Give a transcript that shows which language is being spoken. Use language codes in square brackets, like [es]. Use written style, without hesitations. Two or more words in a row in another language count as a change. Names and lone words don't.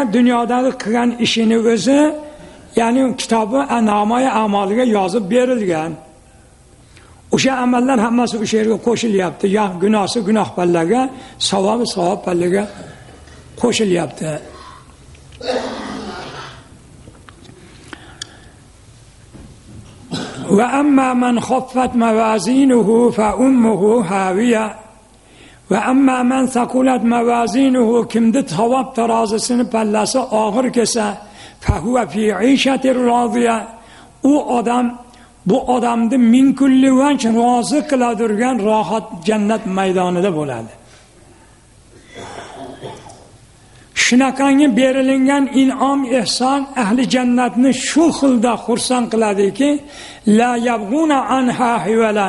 [uz] Dunyodagi qilgan ishini o'zi, ya'ni kitobi Namoyi a'moliga yozib berilgan. O'sha amallar hammasi o'sha yerga qo'shilyapti. Ya gunohsi gunoh pallaga, savobi savob pallaga qo'shilyapti. [ar] وأما من خفت موازينه فأمه هاوية. وأما من ثقلت موازينه, [uz] kimda savob tarozisini pallasi og'ir kelsa, [ar] فهو في عيشة راضية. [uz] U odam, bu odamni [ar] من كل وجه [uz] rozi qiladigan rohat jannat maydonida bo'ladi. Shunaqangi berilgan in'om ehson ahli jannatni shu xilda xursand qiladiki, [ar] لا يبغون عنها حولا.